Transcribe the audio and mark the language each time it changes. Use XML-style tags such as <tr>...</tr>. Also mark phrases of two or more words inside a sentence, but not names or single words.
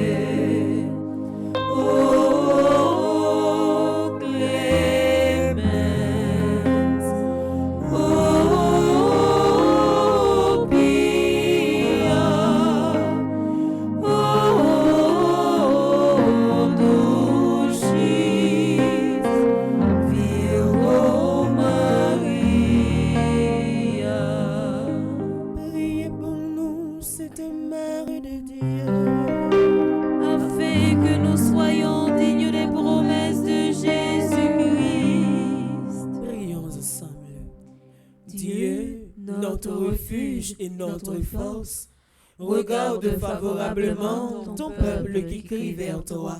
<la>O clemens, o pia, o dulcis Virgo Maria.</la> <fr>priez pour nous, Sainte Mère de Dieu. Afin que nous soyons dignes des promesses de Jésus-Christ. Prions ensemble. Dieu, notre refuge et notre force, regarde favorablement ton peuple qui crie vers toi.</fr>